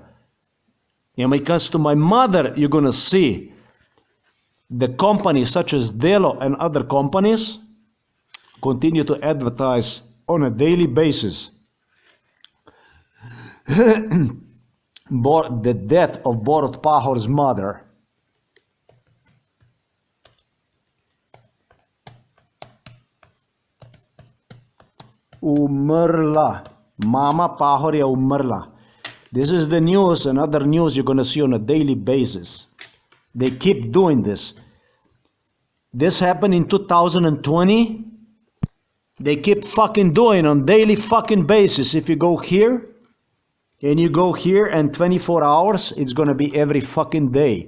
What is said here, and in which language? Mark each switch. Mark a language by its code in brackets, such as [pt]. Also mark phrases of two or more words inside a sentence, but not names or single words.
[en] And when it comes to my mother, you're going to see the companies such as Delo and other companies continue to advertise on a daily basis the death of Borut Pahor's mother. [sl] Umrla. Mama Pahor je umrla. [en] This is the news and other news you're going to see on a daily basis. They keep doing this. This happened in 2020. They keep fucking doing on daily fucking basis. If you go here and you go here and 24 hours, it's going to be every fucking day.